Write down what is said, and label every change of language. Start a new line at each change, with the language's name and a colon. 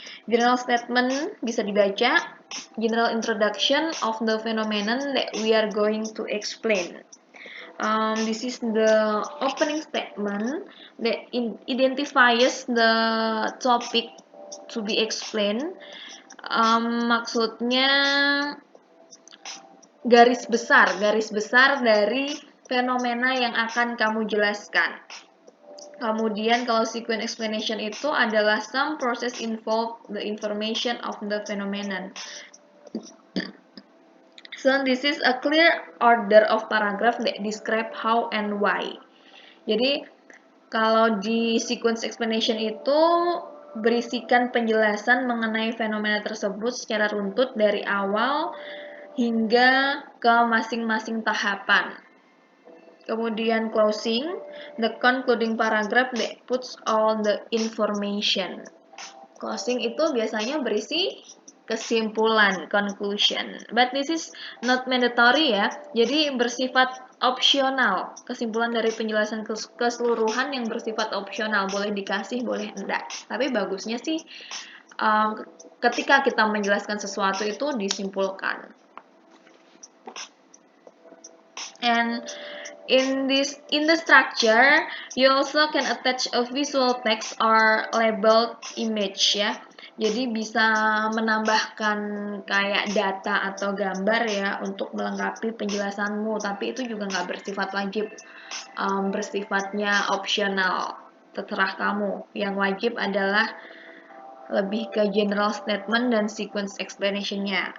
English: General statement
Indonesian: bisa dibaca,
English: general introduction of the phenomenon that we are going to explain. This is the opening statement that identifies the topic to be explained.
Indonesian: Maksudnya garis besar dari fenomena yang akan kamu jelaskan. Kemudian kalau
English: sequence explanation
Indonesian: itu adalah
English: some process involve the information of the phenomenon. So this is a clear order of paragraph that describe how and why.
Indonesian: Jadi kalau di sequence explanation itu berisikan penjelasan mengenai fenomena tersebut secara runtut dari awal hingga ke masing-masing tahapan. Kemudian
English: closing, the concluding paragraph that puts all the information.
Indonesian: Closing itu biasanya berisi kesimpulan, conclusion.
English: But this is not mandatory ya,
Indonesian: jadi bersifat opsional. Kesimpulan dari penjelasan keseluruhan yang bersifat opsional, boleh dikasih, boleh enggak. Tapi bagusnya sih ketika kita menjelaskan sesuatu itu disimpulkan.
English: And in the structure, you also can attach a visual text or labeled image ya.
Indonesian: Jadi bisa menambahkan kayak data atau gambar ya untuk melengkapi penjelasanmu. Tapi itu juga nggak bersifat wajib, bersifatnya opsional. Terserah kamu. Yang wajib adalah lebih ke general statement dan sequence explanation-nya.